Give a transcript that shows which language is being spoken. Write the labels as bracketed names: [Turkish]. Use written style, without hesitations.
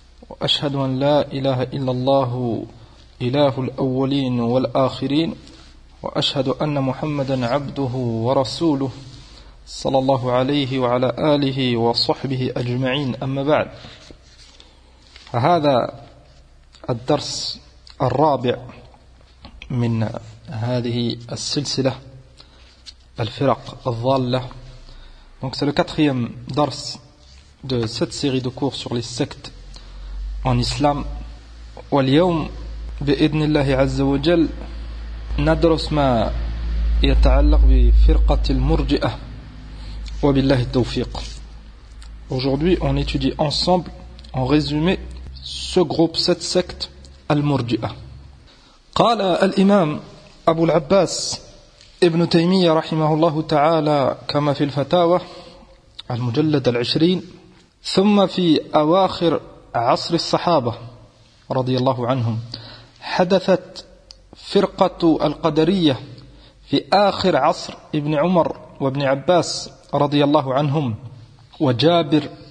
[Arabic] وأشهد أن لا إله إلا الله إله الأولين والآخرين وأشهد أن محمدا عبده ورسوله صلى الله عليه وعلى آله وصحبه أجمعين أما بعد هذا الدرس الرابع من هذه السلسلة الفرق الضالة. [French] Donc c'est le quatrième dars de cette série de cours sur les sectes en islam. [Arabic] واليوم بإذن الله عز وجل ندرس ما يتعلق بفرقة المرجئة وبالله التوفيق. [French] Aujourd'hui on étudie ensemble, en résumé, ce groupe, cette secte, المرجئة. [Arabic] قال الإمام أبو العباس ابن تيمية رحمه الله تعالى كما في الفتاوى المجلد العشرين ثم في أواخر عصر الصحابة رضي الله عنهم حدثت فرقة القدرية في آخر عصر ابن عمر وابن عباس رضي الله عنهم وجابر